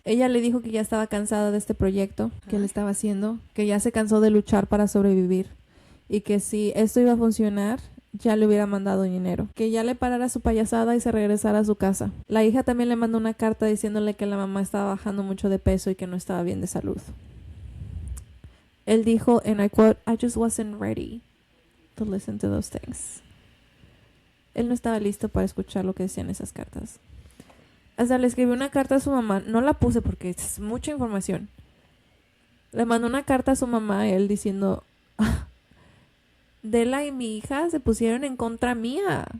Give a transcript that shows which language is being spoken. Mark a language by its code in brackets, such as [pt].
[es] Ella le dijo que ya estaba cansada de este proyecto que él estaba haciendo, que ya se cansó de luchar para sobrevivir y que si esto iba a funcionar, ya le hubiera mandado dinero, que ya le parara su payasada y se regresara a su casa. La hija también le mandó una carta diciéndole que la mamá estaba bajando mucho de peso y que no estaba bien de salud. Él dijo, [en] and I quote, I just wasn't ready to listen to those things. [es] Él no estaba listo para escuchar lo que decían esas cartas. Hasta le escribió una carta a su mamá. No la puse porque es mucha información. Le mandó una carta a su mamá, él diciendo, Della y mi hija se pusieron en contra mía.